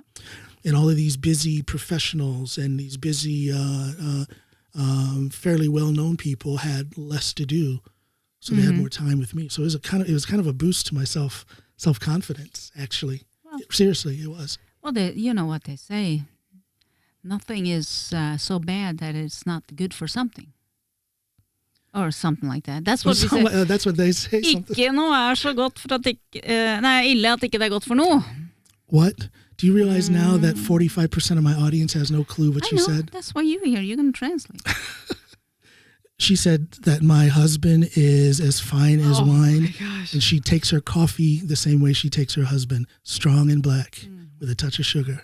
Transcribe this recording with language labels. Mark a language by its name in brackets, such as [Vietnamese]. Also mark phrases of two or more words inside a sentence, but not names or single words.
[English] And all of these busy professionals and these busy, fairly well-known people had less to do, so they had more time with me. So it was kind of a boost to my self-confidence. Actually, seriously, it was. Well, you know what they say: nothing is so bad that it's not good for something. Or something like that. That's what we say. That's what they say. [Norwegian] Ikke noe så godt for at ille at ikke det godt for noe. [English] What? Do you realize now that 45% of my audience has no clue what you said? That's why you're here. You're going to translate. She said that my husband is as fine as wine. My gosh. And she takes her coffee the same way she takes her husband, strong and black, with a touch of sugar.